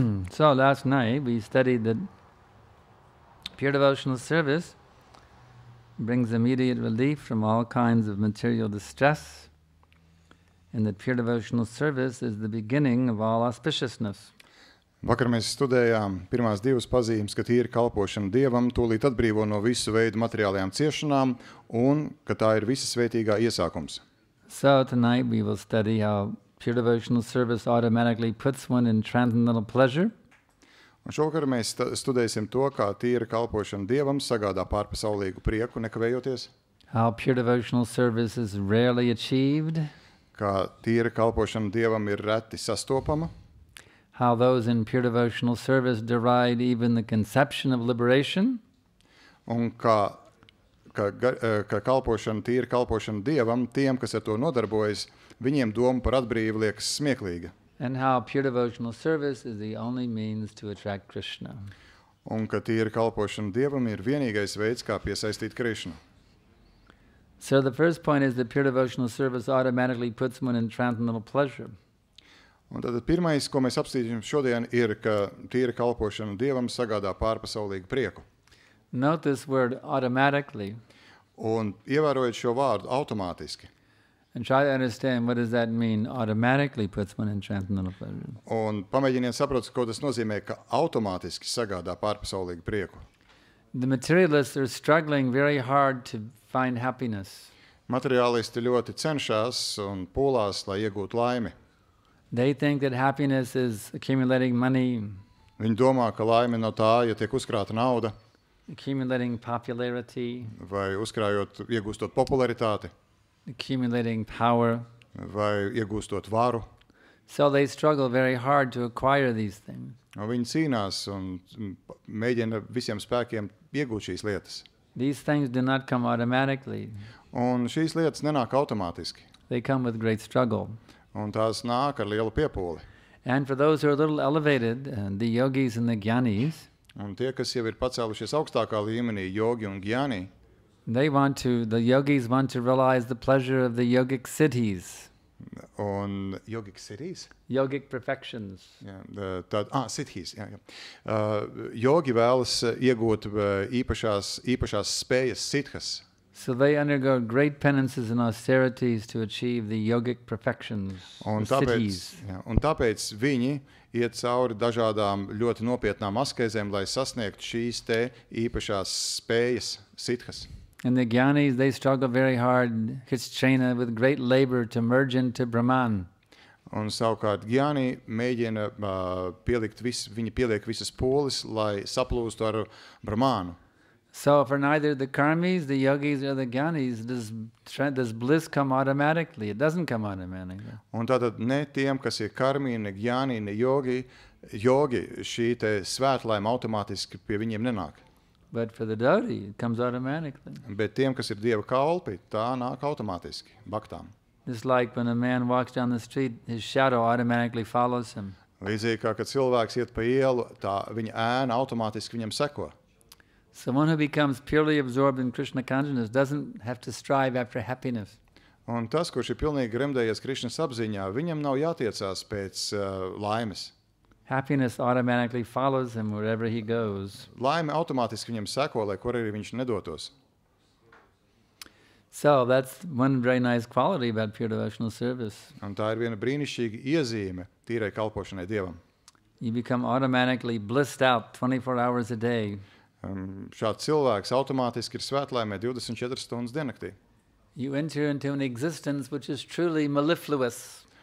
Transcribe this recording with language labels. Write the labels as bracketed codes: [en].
[en] So last night we studied that pure devotional service brings immediate relief from all kinds of material distress, and that pure devotional service is the beginning of all auspiciousness. [lv] Vakar mēs studējām pirmās divas pazīmes, ka tīra kalpošana Dievam tūlīt atbrīvo no visu veidu materiālajām ciešanām un ka tā ir visa svētīgā iesākums. [en] So tonight we will study how pure devotional service automatically puts one in transcendental pleasure. [lv] Un šovakar mēs studēsim to, kā tīra kalpošana Dievam sagādā pārpasaulīgu prieku, nekavējoties. [en] How pure devotional service is rarely achieved. [lv] Kā tīra kalpošana Dievam ir reti sastopama. [en] How those in pure devotional service deride even the conception of liberation. [lv] Un kā kalpošana, tīra kalpošana Dievam, tiem, kas ar to nodarbojas, viņiem doma par atbrīvu liekas smieklīga. [en] And how pure devotional service is the only means to attract Krishna. [lv] Un ka tīra kalpošana Dievam ir vienīgais veids, kā piesaistīt Krišnu. [en] So the first point is that pure devotional service automatically puts one in transcendental pleasure. [lv] Un tad pirmais, ko mēs apstīsim šodien, ir, ka tīra kalpošana Dievam sagādā pārpasaulīgu prieku. [en] Note this word automatically. [lv] Un ievērojot šo vārdu automātiski. [en] And try to understand what does that mean, automatically puts one in transcendental pleasure. [lv] Un pamēģiniet saprast, ko tas nozīmē, ka automātiski sagādā pārpasaulīgu prieku. [en] The materialists are struggling very hard to find happiness. [lv] Materiālisti ļoti cenšas un pūlās, lai iegūtu laimi. [en] They think that happiness is accumulating money, [lv] Viņi domā, ka laime no tā, ja tiek uzkrāta nauda, [en] accumulating popularity, [lv] vai iegūstot popularitāti, [en] accumulating power. [lv] vai iegūstot varu. [en] So they struggle very hard to acquire these things. [lv] Viņi cīnās un mēģina visiem spēkiem iegūt šīs lietas. [en] These things do not come automatically. [lv] Un šīs lietas nenāk automātiski. [en] They come with great struggle. [lv] Un tās nāk ar lielu piepūli. [en] And for those who are a little elevated, the yogis and the jnanis, [lv] Un tie, kas jau ir pacēlušies augstākā līmenī, jogi un gyāni, [en] the yogis want to realize the pleasure of the yogic siddhis, un yogic cities? yogic perfections. [lv] Jā, siddhis, jā. Jogi vēlas iegūt īpašās spējas, siddhas. [en] So they undergo great penances and austerities to achieve the yogic perfections, [lv] Un tāpēc viņi iet cauri dažādām ļoti nopietnām askēzēm, lai sasniegtu šīs te īpašās spējas, siddhas. [en] And the jnanis, they struggle very hard, Krishna, with great labor to merge into Brahman. [lv] Un savukārt gyāni mēģina viņi pieliek visas pūles, lai saplūstu ar Brahmānu. [en] So for neither the karmis, the yogis, or the jnanis, does bliss come automatically. It doesn't come automatically. [lv] Un tātad ne tiem, kas ir karmi, ne gyāni, ne jogi, šī te svētlaime automātiski pie viņiem nenāk. [en] But for the devotee, it comes automatically. [lv] Bet tiem, kas ir Dieva kalpi, tā nāk automātiski, baktām. [en] Just like when a man walks down the street, his shadow automatically follows him. [lv] Līdzīgi kā, kad cilvēks iet pa ielu, tā viņa ēna automātiski viņam seko. [en] So one who becomes purely absorbed in Krishna consciousness doesn't have to strive after happiness. [lv] Un tas, kurš ir pilnīgi gremdējies Krišnas apziņā, viņam nav jātiecās pēc laimes. [en] Happiness automatically follows him wherever he goes. [lv] Laime automātiski viņam seko, lai kur arī viņš nedotos. [en] So that's one very nice quality about pure devotional service. [lv] Un tā ir viena brīnišķīga iezīme tīrai kalpošanai Dievam. [en] You become automatically blissed out 24 hours a day. [lv] Šāds cilvēks automātiski ir svētlaimē 24 stundas diennaktī. [en] You enter into an existence which is truly mellifluous.